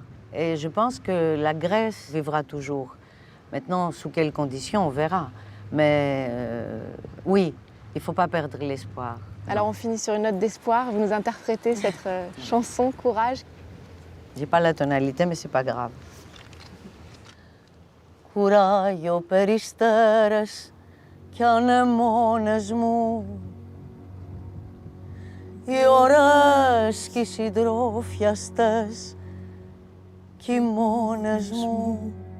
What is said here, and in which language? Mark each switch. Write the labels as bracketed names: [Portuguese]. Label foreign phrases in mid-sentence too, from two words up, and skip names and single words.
[French] Et je pense que la Grèce vivra toujours. Maintenant, sous quelles conditions, on verra. Mais oui, il ne faut pas perdre l'espoir. Alors on finit sur une note d'espoir. Vous nous interprétez cette chanson, Courage. Je n'ai pas la tonalité, mais ce n'est pas grave. [Greek] Κουράγιο περιστέρες κι ανεμόνες μου, οι ώρες κι οι συντρόφιαστες κι οι μόνες μου.